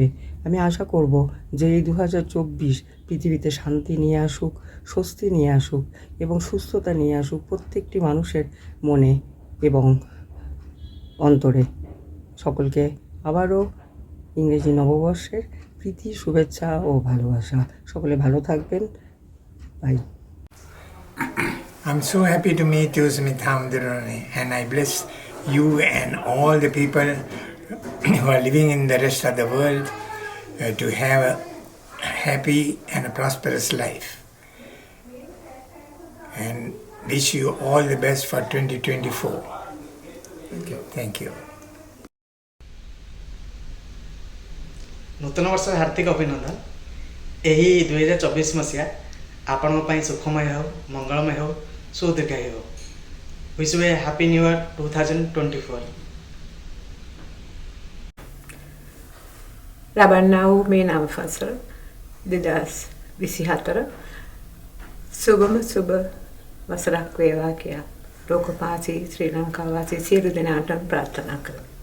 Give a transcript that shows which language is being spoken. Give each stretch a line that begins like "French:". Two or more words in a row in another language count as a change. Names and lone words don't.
Bangla: আমি আশা করব যে এই 2024 পৃথিবীতে শান্তি নিয়ে আসুক, স্বস্তি নিয়ে আসুক এবং সুস্থতা নিয়ে আসুক প্রত্যেকটি মানুষের মনে এবং অন্তরে। সকলকে আবারও ইংরেজি নববর্ষের প্রীতি শুভেচ্ছা ও ভালোবাসা। সকলে ভালো থাকবেন। বাই।
English: I'm so happy to meet you, Smita, and I bless you and all the people who are living in the rest of the world to have a happy and a prosperous life. And wish you all the best for 2024. Thank you.
Odia: ନୂତନ ବର୍ଷ ହାର୍ଦ୍ଦିକ ଅଭିନନ୍ଦନ। ଏହି 2024 ମସିହା ଆପଣଙ୍କ ପାଇଁ ସୁଖମୟ ହେଉ, ମଙ୍ଗଳମୟ ହେଉ, ସୁଦୀର୍ଘାୟୁ ହେଉ।
English: Wish you a happy new year 2024।
Sinhala: ලබන්නා වූ මේ නව වසර 2024 සුබම සුබ වසරක් වේවා කියා ලෝකපාලී ශ්‍රී ලංකාවාසී සියලු දෙනාටම ප්‍රාර්ථනා කරමි.